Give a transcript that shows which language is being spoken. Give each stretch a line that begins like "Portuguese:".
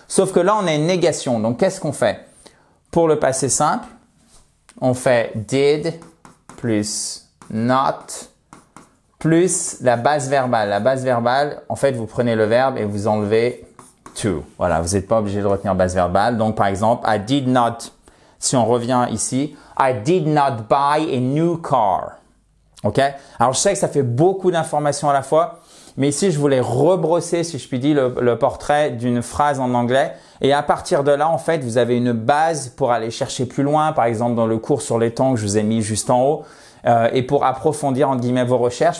French: Sauf que là, on a une négation. Donc, qu'est-ce qu'on fait? Pour le passé simple, on fait did plus not plus la base verbale. La base verbale, en fait, vous prenez le verbe et vous enlevez to. Voilà, vous n'êtes pas obligé de retenir base verbale. Donc, par exemple,
English: I did not,
French: si on revient ici,
English: I did not buy a new car.
French: OK? Alors, je sais que ça fait beaucoup d'informations à la fois, mais ici, je voulais rebrosser, si je puis dire, le portrait d'une phrase en anglais. Et à partir de là, en fait, vous avez une base pour aller chercher plus loin. Par exemple, dans le cours sur les temps que je vous ai mis juste en haut. Et pour approfondir, entre guillemets, vos recherches.